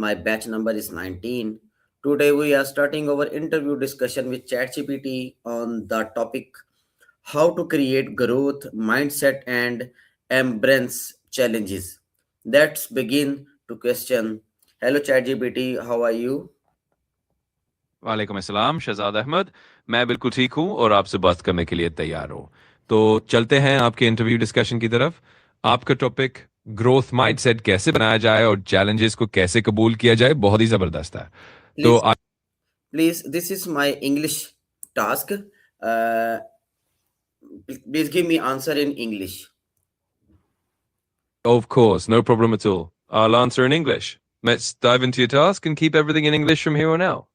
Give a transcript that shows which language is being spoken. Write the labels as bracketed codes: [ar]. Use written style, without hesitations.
[en] My batch number is 19. Today we are starting our interview discussion with ChatGPT on the topic how to create growth, mindset and embrace challenges. Let's begin to question. Hello ChatGPT, how are you? [ur] وعلیکم السلام شہزاد احمد. میں بالکل ٹھیک ہوں اور آپ سے بات کرنے کے لیے تیار ہوں. تو چلتے ہیں آپ کے انٹرویو ڈسکشن کی طرف. آپ کا ٹاپک گروتھ مائنڈ سیٹ کیسے بنایا جائے اور چیلنجز کو کیسے قبول کیا جائے بہت ہی زبردست ہے. تو [en] Please, please, this is my English task. Uh, please give me answer in English. of course, no problem at all. I'll answer in English. Let's dive into your task and keep everything in English from here on out.